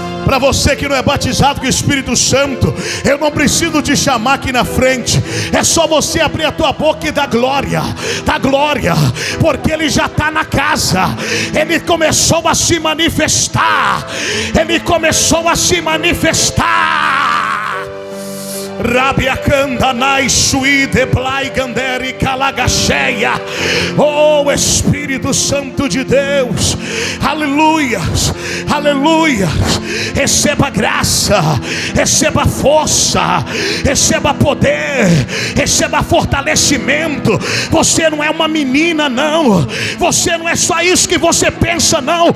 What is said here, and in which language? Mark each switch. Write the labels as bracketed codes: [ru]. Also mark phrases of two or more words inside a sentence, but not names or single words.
[pt] Para você que não é batizado com o Espírito Santo, eu não preciso te chamar aqui na frente. É só você abrir a tua boca e dar glória, porque Ele já está na casa. Ele começou a se manifestar. Ele começou a se manifestar. Rabiacandanai suide blaiganderi calagacheia. Oh Espírito Santo de Deus, aleluias, aleluias. Receba graça, receba força, receba poder, receba fortalecimento. Você não é uma menina, não. Você não é só isso que você pensa, não.